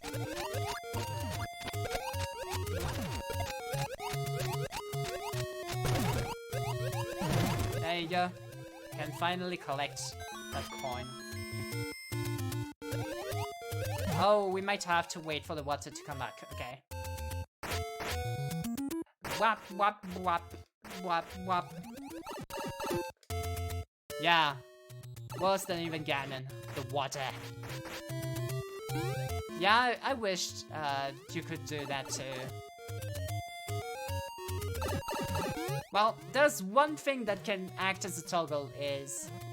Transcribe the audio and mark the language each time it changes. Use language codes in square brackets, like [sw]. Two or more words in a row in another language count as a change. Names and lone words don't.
[en] There you go. Can finally collect that coin. Oh, we might have to wait for the water to come back. Okay. Wap, wap, wap, wap, wap. Yeah. Worse than even Ganon. The water. Yeah, I wished you could do that too. Well, there's one thing that can act as a toggle is...